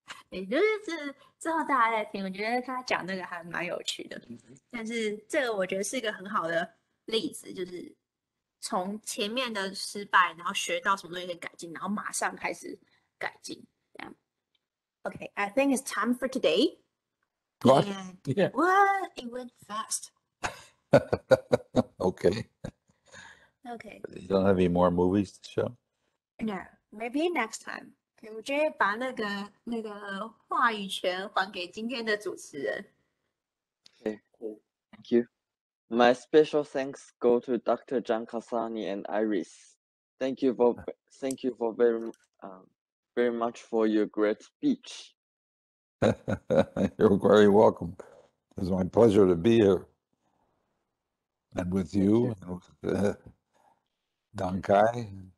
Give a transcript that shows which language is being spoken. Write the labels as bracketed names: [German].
[Chinese] 也就是之后大家在听，我觉得他讲这个还蛮有趣的。但是这个我觉得是一个很好的例子，就是从前面的失败，然后学到什么东西可以改进，然后马上开始改进。 [English] Okay, I think it's time for today. What? And Yeah. What? It went fast. Okay. Okay. You don't have any more movies to show? No, maybe next time. Okay, [Chinese] 我觉得把那个话语权还给今天的主持人。 [English] Okay, cool. Thank you. My special thanks go to Dr. John Casani and Iris. Thank you for very much for your great speech. You're very welcome. It's my pleasure to be here. And with you, and with Don Kai.